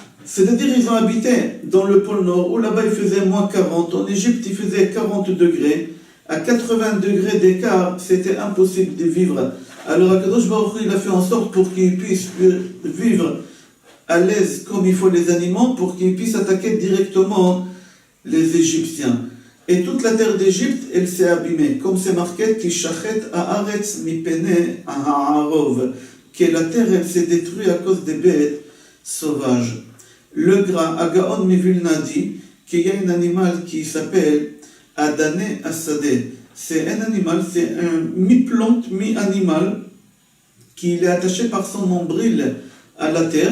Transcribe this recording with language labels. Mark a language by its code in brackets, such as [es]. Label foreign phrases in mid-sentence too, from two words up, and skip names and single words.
[fr] C'est-à-dire ils ont habité dans le pôle Nord, où là-bas il faisait moins 40, en Égypte il faisait 40 degrés, à 80 degrés d'écart, c'était impossible de vivre. Alors [he] Akadosh Baruch Hu, [fr] il a fait en sorte pour qu'ils puissent vivre à l'aise comme il faut les animaux, pour qu'ils puissent attaquer directement les Égyptiens. Et toute la terre d'Égypte, elle s'est abîmée, comme c'est marqué, [he] qui shachet haaretz mipene ha'arov, [fr] que la terre, elle s'est détruite à cause des bêtes sauvages. Le gras, Agaon Mivilna dit qu'il y a un animal qui s'appelle [he] Adane Assadeh. [fr] C'est un animal, c'est un mi-plante, mi-animal, qui est attaché par son nombril à la terre.